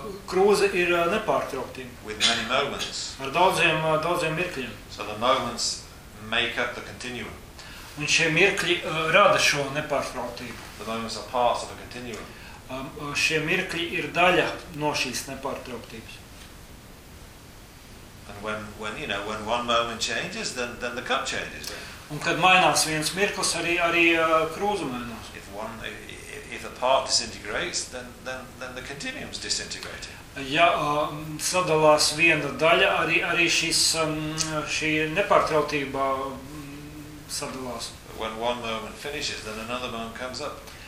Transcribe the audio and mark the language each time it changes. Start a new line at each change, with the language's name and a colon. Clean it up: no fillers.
Latvian: Krūze ir nepārtrauktība.
English: With many moments.
Latvian: Ar daudziem mirkļiem.
English: So the moments make up the continuum.
Latvian: Un šie mirkļi rada šo nepārtrauktību.
English: The moments are parts of a continuum.
Latvian: Šie mirkļi ir daļa no šīs nepārtrauktības.
English: And when one moment changes, then the cup changes.
Latvian: Un kad mainās viens mirklis, arī krūze mainās.
English: If a part disintegrates, then the continuum is disintegrated.
Latvian: Ja sadalās viena daļa, arī šī nepārtrauktība sadalās.
English: When one moment finishes, then another moment comes up.